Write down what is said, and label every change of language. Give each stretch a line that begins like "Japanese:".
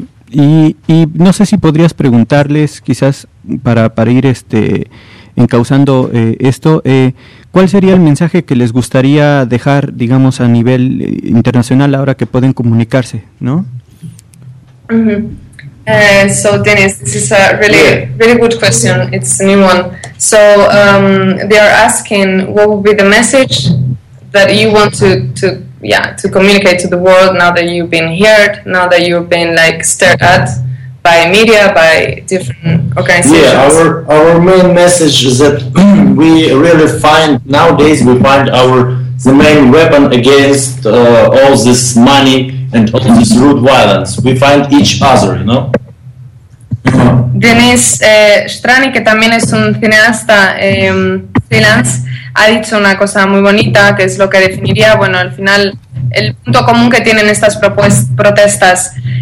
Spanish: Y no sé si podrías preguntarles, quizás para ir encauzando esto, ¿cuál sería el mensaje que les gustaría dejar, digamos, a nivel internacional ahora que pueden comunicarse, ¿no?
English: So Dennis, this is a really, really good question. It's a new one. So they are asking what would be the message that you want to communicate to the world now that you've been heard, now that you've been like stared at by media, by different organizations. Yeah, our main message is that we really find nowadays the main weapon against all this money and all this rude violence. We find each other, you know.
Spanish: Denis Strani, que también es un cineasta freelance, ha dicho una cosa muy bonita, que es lo que definiría, bueno, al final, el punto común que tienen estas protestas.